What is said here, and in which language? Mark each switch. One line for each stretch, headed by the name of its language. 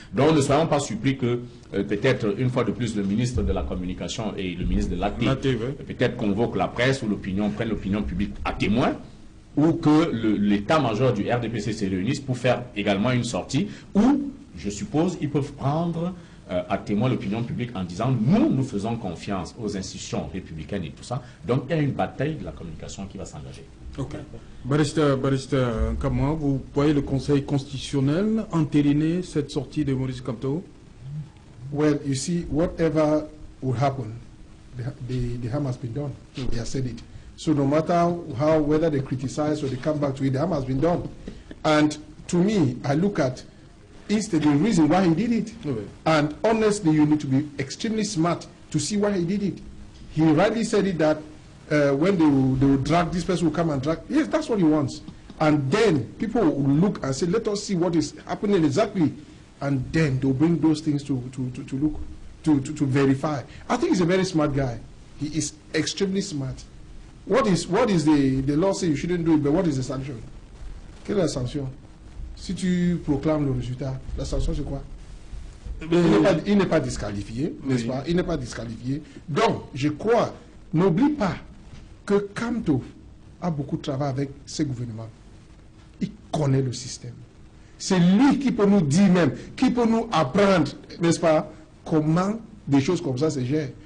French: Donc ne soyons pas surpris que peut-être une fois de plus le ministre de la Communication et le ministre de l'AT peut-être convoquent la presse ou prennent l'opinion publique à témoin, ou que l'état-major du RDPC se réunisse pour faire également une sortie, où, je suppose, ils peuvent prendre à témoin l'opinion publique en disant nous faisons confiance aux institutions républicaines et tout ça. Donc il y a une bataille de la communication qui va s'engager. Ok. Barrister Kamwa, vous voyez le Conseil constitutionnel entériner cette sortie de Maurice Kamto?
English: Well, you see, whatever will happen, the harm has been done. They have said it. So no matter whether they criticize or they come back to it, the harm has been done. And to me, I look at instead the reason why he did it. Okay. And honestly, you need to be extremely smart to see why he did it. He rightly said it that when they will drag, this person will come and drag. Yes, that's what he wants. And then people will look and say, let us see what is happening exactly. And then they'll bring those things to look, to verify. I think he's a very smart guy. He is extremely smart. What is the law say you shouldn't do it, but what is the sanction?
French: Quelle est la sanction? Si tu proclames le résultat, la sanction c'est quoi? Il n'est pas disqualifié, n'est-ce pas? Il n'est pas disqualifié. Donc, je crois, n'oublie pas que Kamto a beaucoup de travail avec ses gouvernements. Il connaît le système. C'est lui qui peut nous dire même, qui peut nous apprendre, n'est-ce pas, comment des choses comme ça se gèrent.